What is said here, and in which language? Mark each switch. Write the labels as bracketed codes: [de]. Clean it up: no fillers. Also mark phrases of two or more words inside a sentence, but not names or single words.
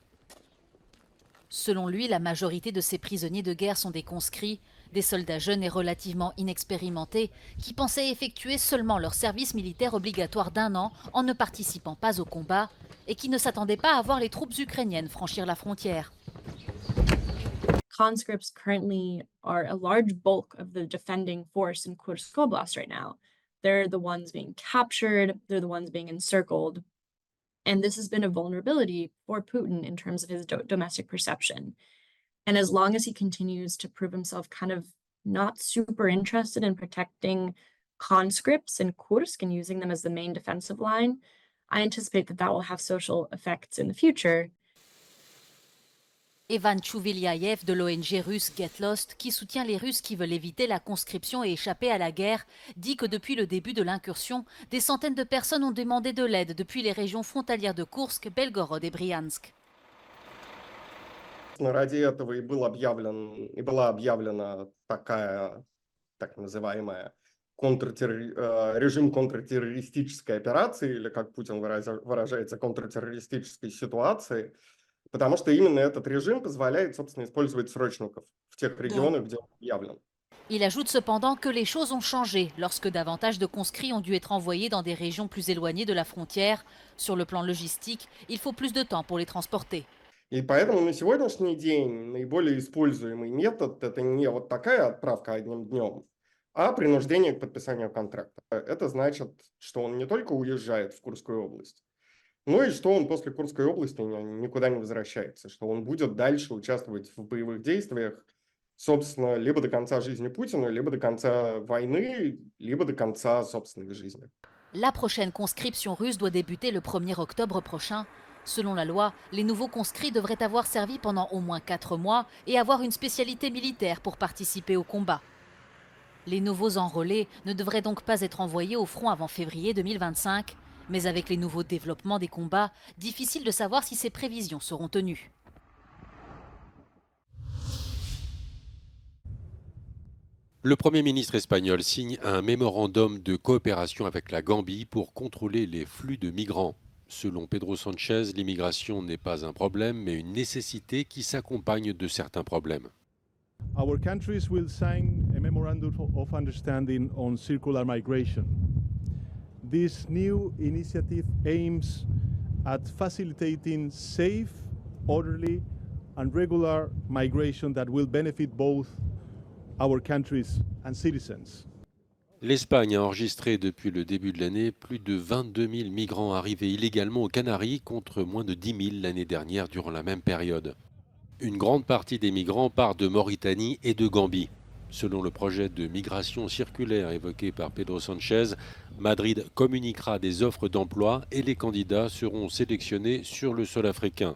[fr] Selon lui, la majorité de ces prisonniers de guerre sont des conscrits, des soldats jeunes et relativement inexpérimentés qui pensaient effectuer seulement leur service militaire obligatoire d'1 an en ne participant pas au combat et qui ne s'attendaient pas à voir les troupes ukrainiennes franchir la frontière. [en] Conscripts currently are a large bulk of the defending force in Kursk Oblast right now. They're the ones being captured, they're the ones being encircled. And this has been a vulnerability for Putin in terms of his domestic perception. And as long as he continues to prove himself kind of not super interested in protecting conscripts in Kursk and using them as the main defensive line, I anticipate that that will have social effects in the future. [fr] Evan Chouvilyaev de l'ONG russe Get Lost, qui soutient les Russes qui veulent éviter la conscription et échapper à la guerre, dit que depuis le début de l'incursion, des centaines de personnes ont demandé de l'aide depuis les régions frontalières de Koursk, Belgorod et Bryansk. [ru] Ради этого и была объявлена такая, так называемая, режим контртеррористической операции, или, как Путин выражается, контртеррористической ситуации, потому что именно этот режим позволяет, собственно, использовать срочников в тех регионах, где он объявлен. [fr] Il ajoute cependant que les choses ont changé lorsque davantage de conscrits ont dû être envoyés dans des régions plus éloignées de la frontière. Sur le plan logistique, il faut plus de temps pour les transporter. [ru] И поэтому на сегодняшний день наиболее используемый метод – это не вот такая отправка одним днем, а принуждение к подписанию контракта. Это значит, что он не только уезжает в Курскую область, но и что он после Курской области никуда не возвращается, что он будет дальше участвовать в боевых действиях, собственно, либо до конца жизни Путина, либо до конца войны, lибо до конца собственной жизни. [fr] La prochaine conscription russe doit débuter le 1er octobre prochain. Selon la loi, les nouveaux conscrits devraient avoir servi pendant au moins 4 mois et avoir une spécialité militaire pour participer au combat. Les nouveaux enrôlés ne devraient donc pas être envoyés au front avant février 2025, mais avec les nouveaux développements des combats, difficile de savoir si ces prévisions seront tenues. Le Premier ministre espagnol signe un mémorandum de coopération avec la Gambie pour contrôler les flux de migrants. Selon Pedro Sánchez, l'immigration n'est pas un problème, mais une nécessité qui s'accompagne de certains problèmes. [en] Our countries will sign a memorandum of understanding on circular migration. This new initiative aims at facilitating safe, orderly, and regular migration that will benefit both our countries and citizens. [fr] L'Espagne a enregistré depuis le début de l'année plus de 22 000 migrants arrivés illégalement aux Canaries contre moins de 10 000 l'année dernière durant la même période. Une grande partie des migrants part de Mauritanie et de Gambie. Selon le projet de migration circulaire évoqué par Pedro Sánchez, Madrid communiquera des offres d'emploi et les candidats seront sélectionnés sur le sol africain.